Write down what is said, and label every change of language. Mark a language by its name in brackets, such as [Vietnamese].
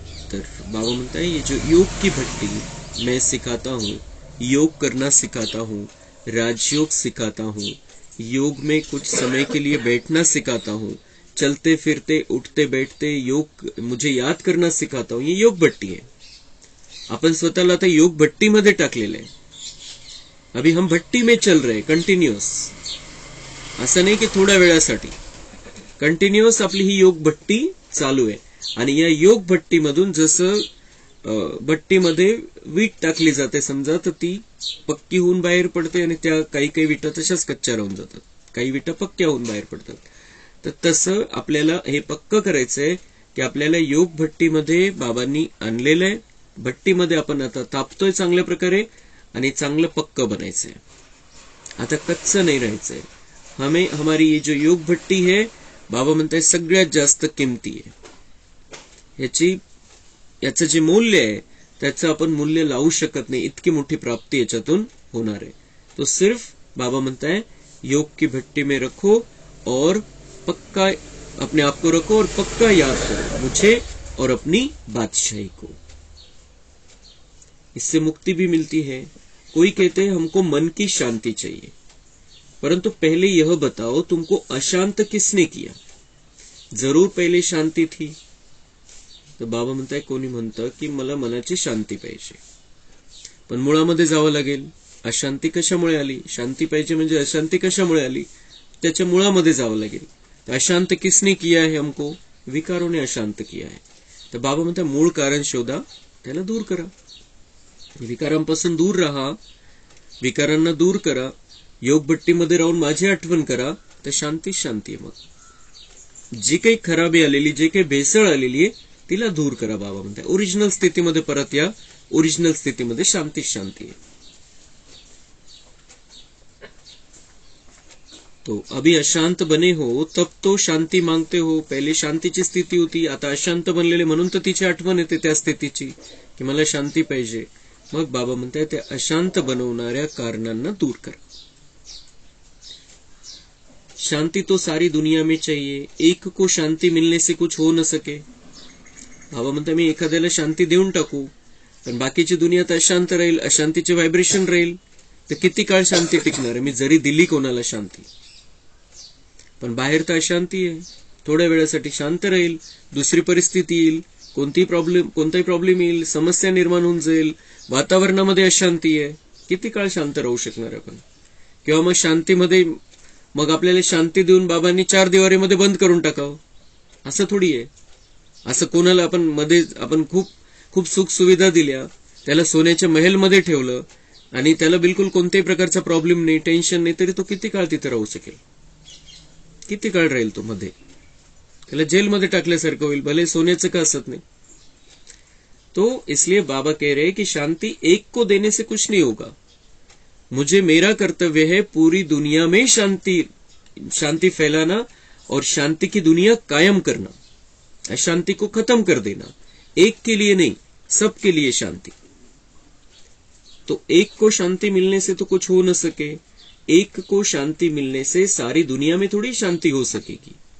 [Hindi] तर बाबा म्हणता है, ये जो योग की भट्टी मैं सिखाता हूँ, योग करना सिखाता हूँ, राजयोग सिखाता हूँ, योग में कुछ समय के लिए बैठना सिखाता हूँ, चलते फिरते उठते बैठते योग मुझे याद करना सिखाता हूँ, ये योग भट्टी आहे। [Marathi] आपण स्वतःला आता योग भट्टीमध्ये टाकलेलं आहे। [Hindi] अभी हम भट्टी में चल रहे [Marathi] कंटिन्यूअस, असं नाही की थोड्या वेळासाठी, कंटिन्यूअस आपली ही योग भट्टी चालू आहे। आणि या योग भट्टीमधून जसं भट्टीमध्ये वीट टाकली जाते समजा, तर ती पक्की होऊन बाहेर पडते आणि त्या काही काही विटा तशाच कच्च्या राहून जातात, काही विटा पक्क्या होऊन बाहेर पडतात। तर तसं आपल्याला हे पक्क करायचंय की आपल्याला योग भट्टीमध्ये बाबांनी आणलेलं आहे, भट्टीमध्ये आपण आता तापतोय चांगल्या प्रकारे आणि चांगलं पक्क बनायचंय, आता कच्चं नाही राहायचंय। [Hindi] हमें हमारी ये जो योग भट्टी है, [Marathi] बाबा म्हणताय सगळ्यात जास्त किमती आहे। याचं जे मूल्य आहे त्याचं आपण मूल्य लावू शकत नाही, इतकी मोठी प्राप्ती याच्यातून होणार आहे। [Hindi] तो सिर्फ बाबा म्हणताय योग की भट्टी में रखो और पक्का अपने आप को रखो और पक्का याद करो मुझे और अपनी बादशाही को, इससे मुक्ति भी मिलती है। कोई कहते हैं हमको मन की शांति चाहिए, परंतु पहले यह बताओ तुमको अशांत किसने किया? जरूर पहिले शांती थी। [Marathi] तर बाबा म्हणताय, कोणी म्हणतं की मला मनाची शांती पाहिजे, पण मुळामध्ये जावं लागेल। अशांती कशामुळे आली? शांती पाहिजे म्हणजे अशांती कशामुळे आली? त्याच्या मुळामध्ये जावं लागेल। [Hindi] तर अशांत किसने किया है हमको? विकारों ने अशांत किया है। [Marathi] तर बाबा म्हणताय मूळ कारण शोधा, त्याला दूर करा, विकारांपासून दूर राहा, विकारांना दूर करा, योग भट्टीमध्ये राहून माझी आठवण करा, तर शांती शांती आहे। मग जी काही खराबी आलेली, जे काही भेसळ आलेली आहे तिला दूर करा। बाबा म्हणताय ओरिजिनल स्थितीमध्ये परत या, ओरिजिनल स्थितीमध्ये शांती शांती आहे। [Hindi] तो अभी अशांत बने हो तब तो शांती मांगते हो, [Marathi] पहिले शांतीची स्थिती होती, आता अशांत बनलेले म्हणून तर तिची आठवण येते त्या स्थितीची की मला शांती पाहिजे। मग बाबा म्हणताय त्या अशांत बनवणाऱ्या कारणांना दूर करा। [Hindi] शांति तो सारी दुनिया में चाहिए, एक को शांति मिलने से कुछ हो न सके। [Marathi] बाबा म्हणता मी एखाद्याला शांती देऊन टाकू, पण बाकीची दुनिया तर अशांत राहील, अशांतीचे व्हायब्रेशन राहील, तर किती काळ शांती टिकणार आहे? मी जरी दिली कोणाला शांती, पण बाहेर तर अशांती आहे, थोड्या वेळासाठी शांत राहील, दुसरी परिस्थिती येईल, कोणताही प्रॉब्लेम येईल, समस्या निर्माण होऊन जाईल, वातावरणामध्ये अशांती आहे, किती काळ शांत राहू शकणार आपण? किंवा मग शांतीमध्ये मग आपल्याला शांती देऊन बाबांनी 4 दिवारीमध्ये बंद करून टाकावं, असं थोडी आहे। असं कोणाला आपण खूप सुख सुविधा दिल्या, त्याला सोन्याच्या महलमध्ये ठेवलं आणि त्याला बिलकुल कोणत्याही प्रकारचा प्रॉब्लेम नाही, टेन्शन नाही, तरी तो किती काळ तिथे राहू शकेल? किती काळ राहील तो मध्ये? त्याला जेलमध्ये टाकल्यासारखं होईल, भले सोन्याचं का असत नाही। [Hindi] तो इसलिए बाबा कह रहे हैं कि शांति एक को देने से कुछ नहीं होगा, मुझे मेरा कर्तव्य है पूरी दुनिया में शांति फैलाना और शांति की दुनिया कायम करना, अशांति को खत्म कर देना। एक के लिए नहीं, सबके लिए शांति। तो एक को शांति मिलने से तो कुछ हो न सके, एक को शांति मिलने से सारी दुनिया में थोड़ी शांति हो सकेगी।